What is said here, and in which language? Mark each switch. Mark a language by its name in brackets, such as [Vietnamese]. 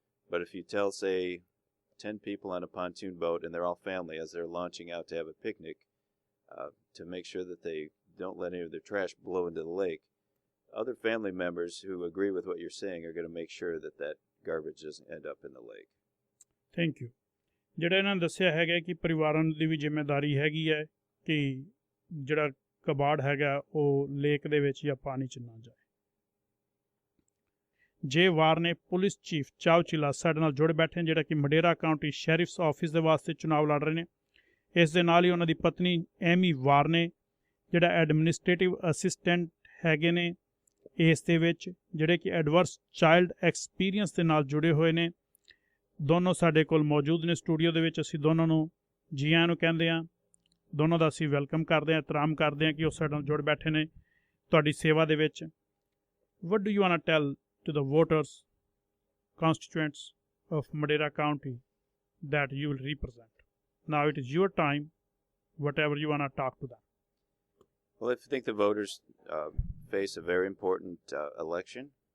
[English] But if you tell, say, 10 people on a pontoon boat and they're all family as they're launching out to have a picnic, to make sure that they don't let any of their trash blow into the lake, other family members who agree with what you're saying are going to make sure that that garbage doesn't end up in the lake. Thank you. [Punjabi] ਜਿਹੜਾ ਇਹਨਾਂ ਨੇ ਦੱਸਿਆ ਹੈਗਾ ਕਿ ਪਰਿਵਾਰਾਂ ਦੀ ਵੀ ਜ਼ਿੰਮੇਵਾਰੀ ਹੈਗੀ ਹੈ ਕਿ ਜਿਹੜਾ ਕਬਾੜ ਹੈਗਾ ਉਹ ਲੇਕ ਦੇ ਵਿੱਚ ਜਾਂ ਪਾਣੀ 'ਚ ਨਾ ਜਾਏ। ਜੇ ਵਾਰਨੇ ਪੁਲਿਸ ਚੀਫ ਚਾਉਚਿਲਾ ਸਾਡੇ ਨਾਲ ਜੁੜ ਬੈਠੇ ਨੇ, ਜਿਹੜਾ ਕਿ ਮਡੇਰਾ ਕਾਊਂਟੀ ਸ਼ੈਰਿਫਸ ਆਫਿਸ ਦੇ ਵਾਸਤੇ ਚੁਣਾਵ ਲੜ ਰਹੇ ਨੇ। ਇਸ ਦੇ ਨਾਲ ਹੀ ਉਹਨਾਂ ਦੀ ਪਤਨੀ ਐਮੀ ਵਾਰਨੇ ਜਿਹੜਾ ਐਡਮਿਨਿਸਟ੍ਰੇਟਿਵ ਅਸਿਸਟੈਂਟ ਹੈਗੇ ਨੇ ਇਸ ਦੇ ਵਿੱਚ, ਜਿਹੜੇ ਕਿ ਐਡਵਰਸ ਚਾਈਲਡ ਐਕਸਪੀਰੀਅੰਸ ਦੇ ਨਾਲ ਜੁੜੇ ਹੋਏ ਨੇ। ਦੋਨੋਂ ਸਾਡੇ ਕੋਲ ਮੌਜੂਦ ਨੇ ਸਟੂਡੀਓ ਦੇ ਵਿੱਚ। ਅਸੀਂ ਦੋਨਾਂ ਨੂੰ ਜੀ ਆਇਆਂ ਨੂੰ ਕਹਿੰਦੇ ਹਾਂ, ਦੋਨੋਂ ਦਾ ਅਸੀਂ ਵੈਲਕਮ ਕਰਦੇ ਹਾਂ, ਇਤਰਾਮ ਕਰਦੇ ਹਾਂ ਕਿ ਉਹ ਸਾਡੇ ਨਾਲ ਜੁੜ ਬੈਠੇ ਨੇ ਤੁਹਾਡੀ ਸੇਵਾ ਦੇ ਵਿੱਚ। [English] What do you want to tell to the voters, constituents of Madera County that you will represent? Now it is your time, whatever you want to talk to them. Well, I think the voters face a very important election.